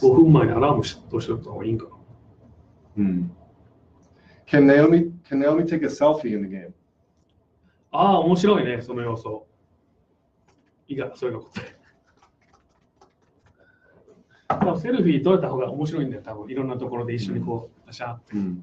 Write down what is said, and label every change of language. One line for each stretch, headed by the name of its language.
Japanese: 5分前にアラームとしておいた方がいいんかな。
English: Can Naomi take a selfie in the game?
Japanese: ああ、面白いね、その要素。いいか、そういうの答え。多分セルフィー撮れた方が面白いんだよ、多分いろんなところで一緒にこう、シャーって。